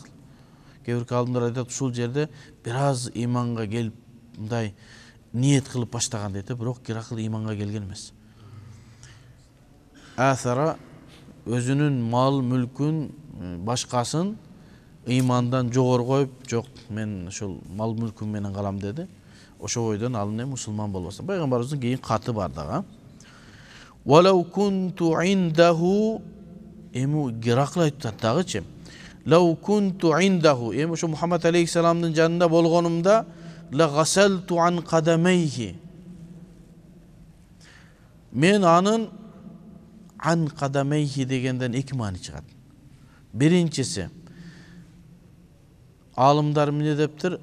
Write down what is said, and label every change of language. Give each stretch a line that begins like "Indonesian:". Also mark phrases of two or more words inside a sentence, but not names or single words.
Kyrgyz: Кээ бир адамдар айтат, ушул жерде бир аз иманга келип, мындай ниет кылып баштаган дейт, бирок Геракл иманга келген эмес. Асара өзүнүн мал мүлкүн, башкасын имандан жогору коюп, жок, мен ошол мал мүлкүм менен калам деди. Ошо бойдон ал эмне мусулман болбосун. Пайгамбарыбыздын кийин каты бар дагы.
Arabic: ولو كنت عنده,
Kyrgyz: эми Геракл айтат дагычы.
Arabic: لو كنت عنده,
Kyrgyz: эми ошо Мухаммад алейхиссаламдын жанында болгонумда,
Arabic: لغسلت عن قدميه.
Kyrgyz: Мен анын
Arabic: عن قدميه
Kyrgyz: дегенден эки маани чыгат. Биринчиси, алымдар эмне дептир?